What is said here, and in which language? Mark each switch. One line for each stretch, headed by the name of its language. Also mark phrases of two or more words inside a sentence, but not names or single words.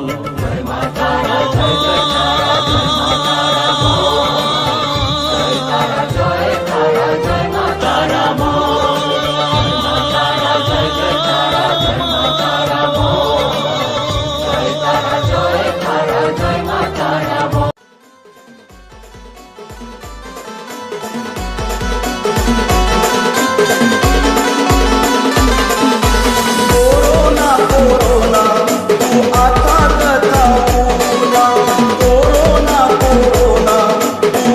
Bangla: জয় মা তারা জয় জয় তারা জয় মা তারা বল, জয় তারা জয় তারা জয় মা তারা বল, জয় মা তারা জয় জয় তারা জয় মা তারা বল, জয় তারা জয় তারা জয় মা তারা বল।
Marathi: कोरोना कोरोना तू आता कथा पूना, कोरोना कोरोना तू